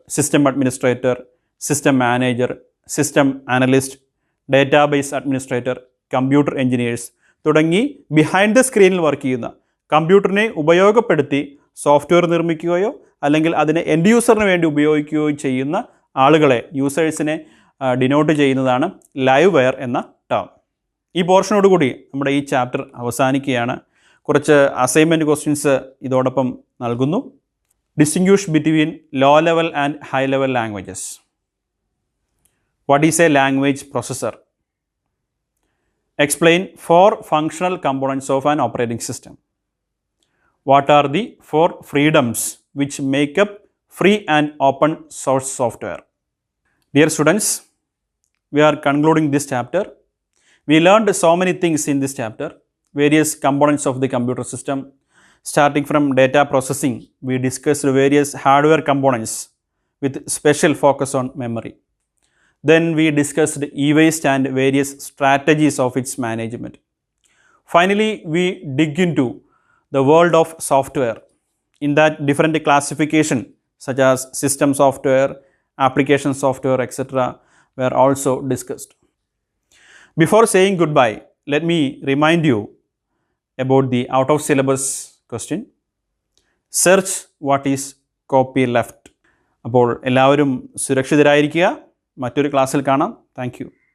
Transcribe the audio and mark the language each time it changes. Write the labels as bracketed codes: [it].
[ml] System administrator, system manager, system analyst, database administrator, computer engineers തുടങ്ങി behind the സ്ക്രീനിൽ work ചെയ്യുന്ന, കമ്പ്യൂട്ടറിനെ ഉപയോഗപ്പെടുത്തി software നിർമ്മിക്കുകയോ അല്ലെങ്കിൽ അതിനെ എൻഡ് യൂസറിന് വേണ്ടി ഉപയോഗിക്കുകയോ ചെയ്യുന്ന ആളുകളെ, യൂസേഴ്സിനെ ഡിനോട്ട് ചെയ്യുന്നതാണ് ലൈവ് വെയർ എന്ന ടേം. ഈ പോർഷനോടുകൂടി നമ്മുടെ ഈ ചാപ്റ്റർ അവസാനിക്കുകയാണ്. കുറച്ച് അസൈൻമെൻറ്റ് ക്വസ്റ്റ്യൻസ് ഇതോടൊപ്പം നൽകുന്നു. [en] Distinguish between low level and high level languages. What is a language processor? Explain 4 functional components of an operating system. What are the 4 freedoms which make up free and open source software? Dear students, we are concluding this chapter. We learned so many things in this chapter. Various components of the computer system, Starting from data processing, we discussed various hardware components with special focus on memory. Then we discussed e-waste and various strategies of its management. Finally, we dig into the world of software. In that, different classification such as system software, application software, etc. were also discussed. Before saying goodbye, let me remind you about the out of syllabus question. Search what is copy left. [ml] അപ്പോൾ എല്ലാവരും സുരക്ഷിതരായിരിക്കുക. മറ്റൊരു ക്ലാസ്സിൽ കാണാം. Thank you.